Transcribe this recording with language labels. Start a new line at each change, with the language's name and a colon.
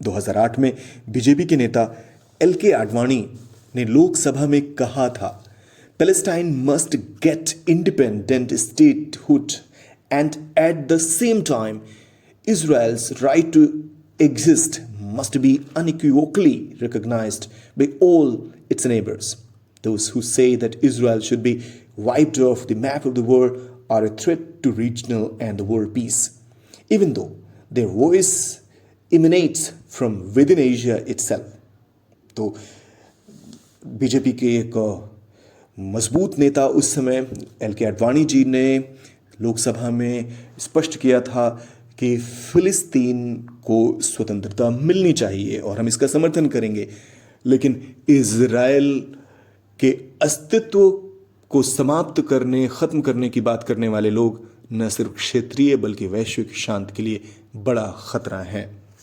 Hindi: 2008 में बीजेपी के नेता एल.के. आडवाणी ने लोकसभा में कहा था,
English: Palestine must get independent statehood and at the same time Israel's right to exist must be unequivocally recognized by all its neighbors. Those who say that Israel should be wiped off the map of the world are a threat to regional and the world peace, even though their voice emanates from within Asia itself.
Hindi: तो BJP के एक मजबूत नेता उस समय LK. Advani ji ने लोकसभा में स्पष्ट किया था कि फिलिस्तीन को स्वतंत्रता मिलनी चाहिए और हम इसका समर्थन करेंगे, लेकिन इजरायल के अस्तित्व को समाप्त करने, खत्म करने की बात करने वाले लोग न सिर्फ क्षेत्रीय बल्कि वैश्विक शांति के लिए बड़ा खतरा है।